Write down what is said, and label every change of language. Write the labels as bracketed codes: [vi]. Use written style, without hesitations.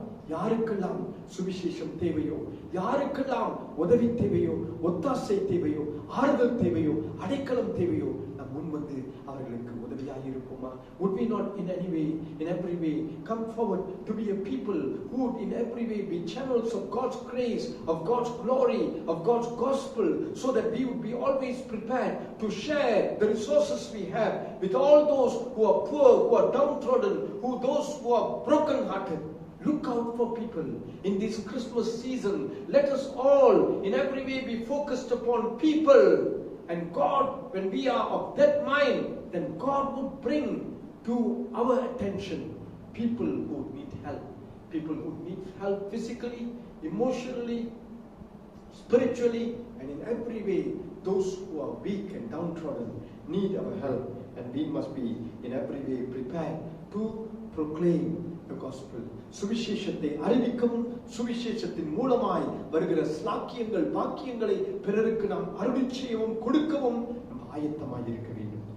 [ta] யாருக்கெல்லாம் சுவிசேஷம் தேவையோ, யாருக்கெல்லாம் உதவி தேவையோ, ஒத்தாசை தேவையோ, ஆறுதல் தேவையோ, அடைக்கலம் தேவையோ, நாம் முன் அவர்களுக்கு உதவியாக இருப்போமா? [en] Would we not in any way, in every way come forward to be a people who would in every way be channels of God's grace, of God's glory, of God's gospel, so that we would be always prepared to share the resources we have with all those who are poor, who are downtrodden, those who are broken-hearted. Look out for people in this Christmas season. Let us all in every way be focused upon people. and God, when we are of that mind, then God would bring to our attention people who need help. People who need help physically, emotionally, spiritually, and in every way. Those who are weak and downtrodden need our help, and we must be in every way prepared to proclaim the gospel. [ta] சுவிசேஷத்தை அறிவிக்கவும் சுவிசேஷத்தின் மூலமாய் வருகிற ஸ்லாக்கியங்கள் பாக்கியங்களை பிறருக்கு நாம் அருளிச் செய்யவும் கொடுக்கவும் நம்ம ஆயத்தமாய் இருக்க வேண்டும்.